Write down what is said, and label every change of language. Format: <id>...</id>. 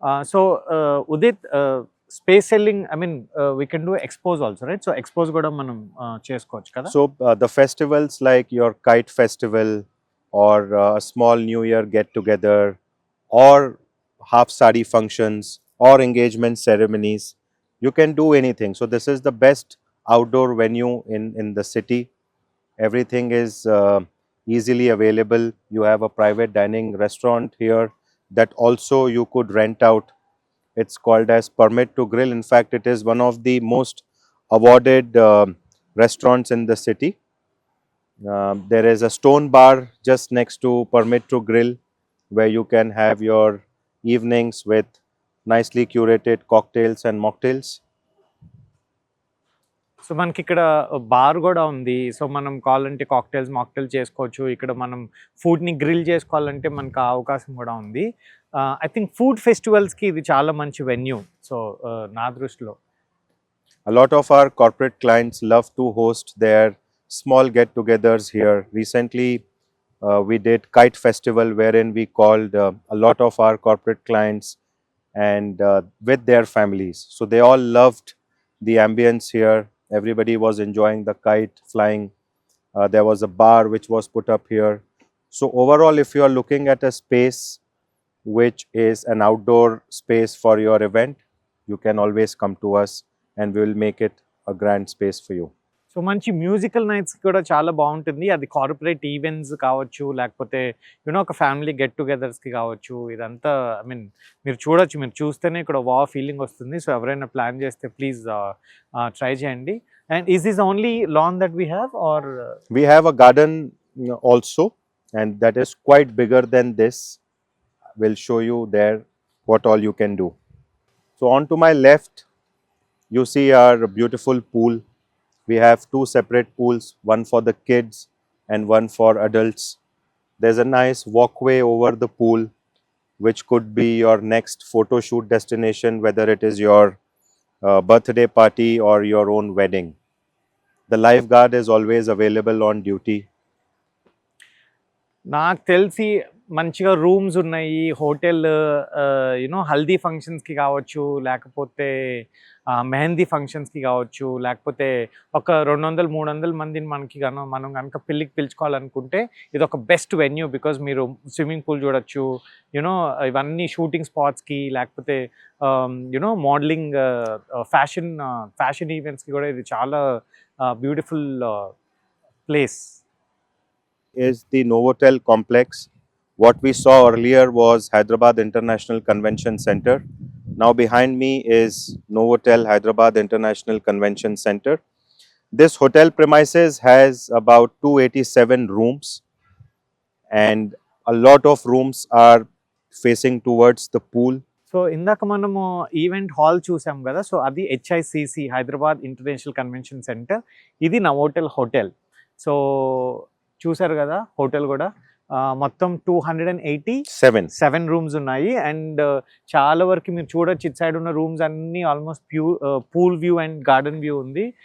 <en>So Udit, space selling, I mean we can do expose also, right?</en> <te>So expose కూడా మనం చేసుకోవచ్చు కదా.</te> <en>So the festivals like your kite festival or a small new year get together or half sari functions or engagement ceremonies, you can do anything. So this is the best outdoor venue in the city. Everything is easily available. You have a private dining restaurant here that also you could rent out. It's called as Permit to Grill. In fact, it is one of the most awarded restaurants in the city. There is a stone bar just next to Permit to Grill where you can have your evenings with nicely curated cocktails and mocktails.</en> <te>So మనకి ఇక్కడ bar కూడా ఉంది. So మనం కావాలంటే mocktail చేసుకోవచ్చు. ఇక్కడ మనం ఫుడ్ని గ్రిల్ చేసుకోవాలంటే మనకు ఆ అవకాశం కూడా ఉంది. ఐ థింక్ ఫుడ్ ఫెస్టివల్స్కి ఇది చాలా మంచి వెన్యూ. సో నా దృష్టిలో</te> <en>A lot of our corporate clients love to host their small get-togethers here. Recently, we did Kite Festival wherein we called a lot of our corporate clients and with their families. So they all loved the ambience here. Everybody was enjoying the kite flying. There was a bar which was put up here. So overall, if you are looking at a space which is an outdoor space for your event, you can always come to us and we will make it a grand space for you.</en> <te>So మంచి musical nights కూడా చాలా బాగుంటుంది. అది corporate events కావచ్చు, లేకపోతే you know ఒక family get టుగెదర్స్కి కావచ్చు. ఇదంతా ఐ మీన్ మీరు చూడొచ్చు, మీరు చూస్తేనే ఇక్కడ ఫీలింగ్ వస్తుంది.</te> <en>so</en> <te>ఎవరైనా ప్లాన్ చేస్తే ప్లీజ్ ట్రై చేయండి.</te> <en>And is this only lawn that we have are? We have a garden also, and that is quite bigger than this. We'll show you there what all you can do. So on to my left, you see our beautiful pool. We have two separate pools, one for the kids and one for adults. There's a nice walkway over the pool, which could be your next photo shoot destination, whether it is your birthday party or your own wedding. The lifeguard is always available on duty.</en> <te>నాకు తెలిసి మంచిగా rooms ఉన్నాయి. Hotel you know haldi ఫంక్షన్స్కి కావచ్చు, లేకపోతే మెహందీ ఫంక్షన్స్కి కావచ్చు, లేకపోతే ఒక 200-300 మందిని మనం కనుక పెళ్ళికి పిలుచుకోవాలనుకుంటే ఇది ఒక బెస్ట్ వెన్యూ. బికాజ్ మీరు స్విమ్మింగ్ పూల్ చూడొచ్చు, యూనో ఇవన్నీ షూటింగ్ స్పాట్స్కి, లేకపోతే యూనో మోడలింగ్, ఫ్యాషన్ ఈవెంట్స్కి కూడా ఇది చాలా beautiful place.</te> <en>Is the Novotel complex. What we saw earlier was Hyderabad International Convention Center. Now behind me is Novotel Hyderabad International Convention Center. This hotel premises has about 287 rooms and a lot of rooms are facing towards the pool.</en> <te>So ఇందాక మనము event hall చూసాం కదా, so అది HICC Hyderabad international convention centre. ఇది నవోటెల్ hotel. So చూసారు కదా, hotel కూడా మొత్తం 287 రూమ్స్ ఉన్నాయి. అండ్ చాలా వరకు మీరు చూడొచ్చు, ఇటు సైడ్ ఉన్న రూమ్స్ అన్నీ almost pool view and garden view ఉంది.</te>